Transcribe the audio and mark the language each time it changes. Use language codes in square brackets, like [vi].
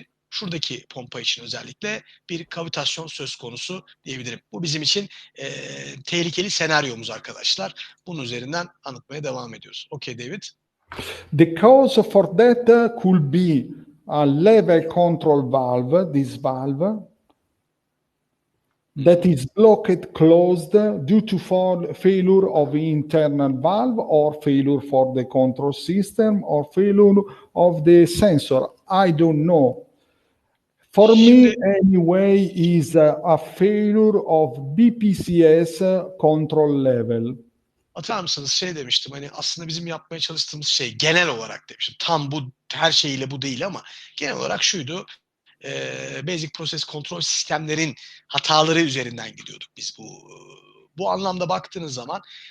[tr] Şuradaki pompa için özellikle bir kavitasyon söz konusu diyebilirim. Bu bizim için tehlikeli senaryomuz arkadaşlar. Bunun üzerinden anlatmaya devam ediyoruz. [en] Okay David. The cause for that could be a level control valve, this valve, that is blocked closed due to failure of the internal valve or failure for the control system or failure of the sensor. I don't know. For me, anyway, is a failure of BPCS control level. [tr] Hatırlar mısınız, demiştim, hani aslında bizim yapmaya çalıştığımız şey genel olarak demiştim. Tam bu her şeyiyle bu değil ama genel olarak şuydu. Basic Process Control sistemlerin hataları üzerinden gidiyorduk biz bu anlamda baktığınız zaman.